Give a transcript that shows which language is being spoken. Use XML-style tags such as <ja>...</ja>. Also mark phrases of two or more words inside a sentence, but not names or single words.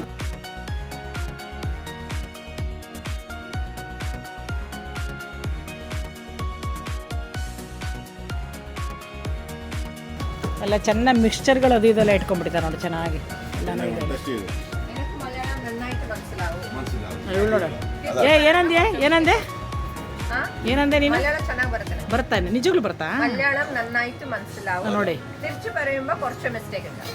<kn>ಎಲ್ಲ ಚೆನ್ನಾಗಿ ಮಿಕ್ಸ್ಚರ್ಗಳು ಅದು ಇದೆಲ್ಲ ಇಟ್ಕೊಂಡ್ಬಿಟ್ಟಿದ್ದಾರೆ ನೋಡಿ, ಚೆನ್ನಾಗಿ ಎಲ್ಲನೂ ಇದೆ.</kn> <ml>എനിക്ക് മലയാളം നന്നായിട്ട് മനസ്സിലാകും.</ml> <kn>ಇವಳು ನೋಡು. ಏನಂದೆ ಹಾ? ಏನಂದೆ ನೀನು? മലയാളം ಚೆನ್ನಾಗಿ ಬರುತ್ತೆ. ಬರ್ತಾ ನಿಜವಾಗ್ಲೂ ಬರ್ತಾ?</kn> <ml>മലയാളം നന്നായിട്ട് മനസ്സിലാവും.</ml> <kn>ನೋಡಿ</kn> <ml>തിരിച്ചു പറയുമ്പോൾ കുറച്ച് മിസ്റ്റേക്ക് ഉണ്ട്.</ml>